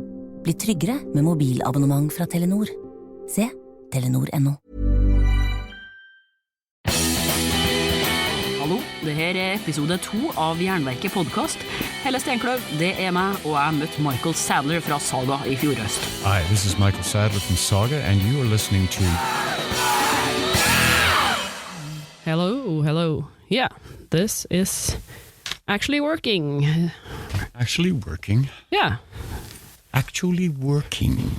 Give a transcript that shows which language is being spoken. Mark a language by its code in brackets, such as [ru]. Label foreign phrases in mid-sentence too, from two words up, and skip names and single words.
[no] Bli tryggere med mobilabonnement fra Telenor. Se telenor.no. Hallo, det her episode 2 av Jernverket podcast. Helle Stenkløv, det meg, og jeg møtte Michael Sadler fra Saga i fjor høst. [en] Hi, this is Michael Sadler from Saga, and you are listening to... Hello. Yeah, this is actually working. Actually working? Yeah. Actually working.